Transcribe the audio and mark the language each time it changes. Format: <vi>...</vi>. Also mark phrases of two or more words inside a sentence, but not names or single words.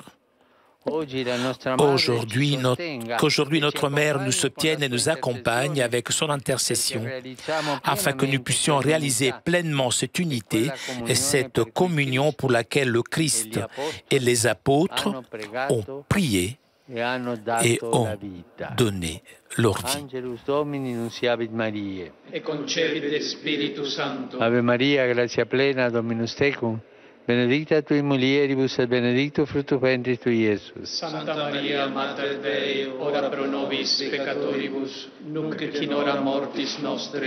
<fr>Qu'aujourd'hui notre Mère nous soutienne et nous accompagne avec son intercession, afin que nous puissions réaliser pleinement cette unité et cette communion pour laquelle le Christ et les apôtres ont prié et ont donné leur vie.</fr> <la>Ave Maria, gratia plena, Dominus tecum, benedicta tui mulieribus et benedictus fructus ventris tui, Iesus. Santa Maria, Mater Dei, ora pro nobis peccatoribus, nunc et in hora mortis nostre.</la>